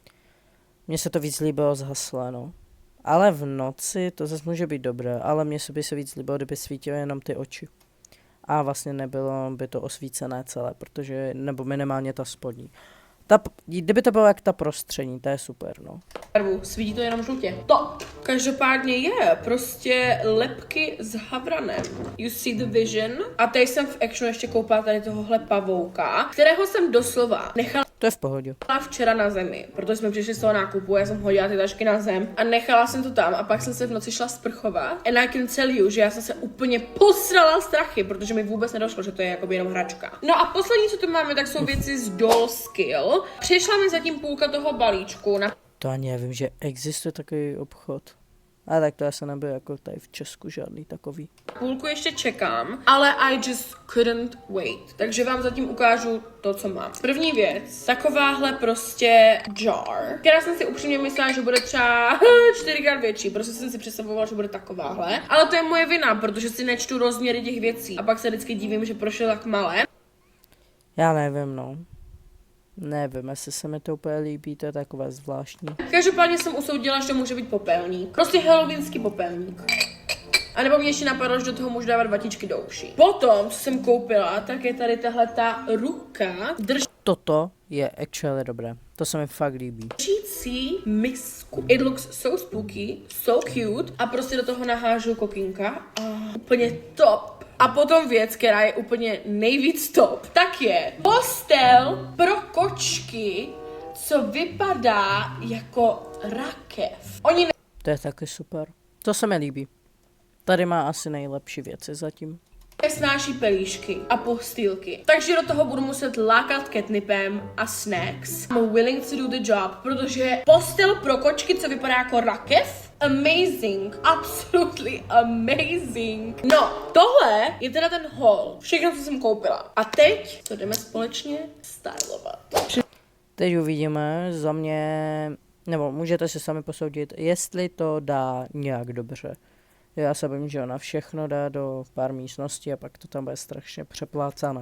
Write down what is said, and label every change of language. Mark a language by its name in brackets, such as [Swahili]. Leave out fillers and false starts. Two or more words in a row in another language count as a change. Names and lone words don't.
[Czech] Mně se to víc líbilo zhaslé, no. Ale v noci to zase může být dobré, ale mně se by se víc líbilo, kdyby svítilo jenom ty oči. A vlastně nebylo by to osvícené celé, protože, nebo minimálně ta spodní. Kdyby to bylo jak ta prostřední, to je super, no. Barvu, svítí to jenom žlutě. Top! Každopádně je prostě lepky s havranem. [English] You see the vision. [Czech] A tady jsem v Actionu ještě koupila tady tohohle pavouka, kterého jsem doslova nechala To je v pohodě. včera na zemi, protože jsme přišli z toho nákupu, já jsem hodila ty tašky na zem a nechala jsem to tam a pak jsem se v noci šla sprchovat. [English] And I can tell you, [Czech] že já jsem se úplně posrala strachy, protože mi vůbec nedošlo, že to je jakoby jenom hračka. No a poslední, co tu máme, tak jsou věci z Doll Skill. Přišla mi zatím půlka toho balíčku na To ani nevím, že existuje takový obchod. Ale tak to asi nebyl jako tady v Česku žádný takový. půlku ještě čekám, ale [English] I just couldn't wait. [Czech] Takže vám zatím ukážu to, co mám. První věc, takováhle prostě jar, která jsem si upřímně myslela, že bude třeba 4x větší, prostě jsem si představovala, že bude takováhle. Ale to je moje vina, protože si nečtu rozměry těch věcí a pak se vždycky divím, že proč je tak malé. Já nevím, no. Nevím, jestli se mi to úplně líbí, to je takové zvláštní. Každopádně jsem usoudila, že to může být popelník. Prostě halloweenský popelník. A nebo mě ještě napadlo, že do toho můžu dávat vatičky do uší. Potom, co jsem koupila, tak je tady tahle ta ruka Toto je actually dobré. To se mi fakt líbí. držící misku. [English] It looks so spooky, so cute. [Czech] A prostě do toho nahážu kokínka. A úplně top. A potom věc, která je úplně nejvíc top, tak je postel pro kočky, co vypadá jako rakev. Oni To je taky super. To se mi líbí. Tady má asi nejlepší věci zatím. nesnáší pelíšky a postýlky. Takže do toho budu muset lákat catnipem a snacks. [English] I'm willing to do the job, [Czech] protože postel pro kočky, co vypadá jako rakev, [English] amazing, absolutely amazing. [Czech] No, tohle je teda ten haul, všechno, co jsem koupila. A teď to jdeme společně stylovat. Teď uvidíme za mě, nebo můžete si sami posoudit, jestli to dá nějak dobře. Já se bojím, že ona všechno dá do pár místností a pak to tam bude strašně přeplácané.